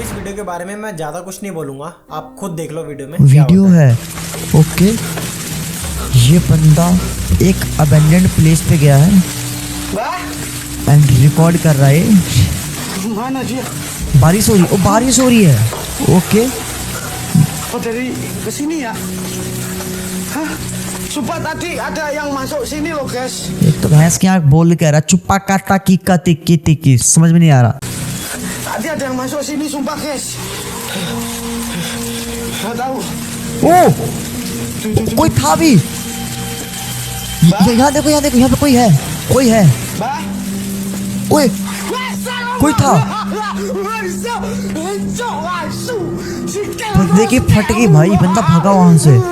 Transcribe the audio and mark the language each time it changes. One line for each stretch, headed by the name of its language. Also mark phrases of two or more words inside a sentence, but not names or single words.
Hindi: इस वीडियो के बारे में मैं ज्यादा कुछ नहीं बोलूंगा, आप खुद देख लो वीडियो में। वीडियो है ओके। ये बंदा एक
English: abandoned place
Hindi: पे गया है
English: and record
Hindi: कर रहा है। बारिश हो रही, ओ बारिश हो रही है ओके।
Indonesian: Oh dari ke sini ya? Hah? Sumpah tadi ada yang masuk sini loh guys.
Hindi: एक तो भैंस के आँख बोल कह रहा चुप्पा काटा की टिक्की टिक्की, समझ में नहीं आ रहा।
Indonesian: Tadi ada yang masuk sini sumpah guys. Gak tahu.
Hindi: ओ कोई था भी यहाँ देखो, यहाँ देखो, यहाँ पे कोई है, कोई है। Bah. ओए कोई था। बंदे की फट गई भाई, बंदा भागा वहां से।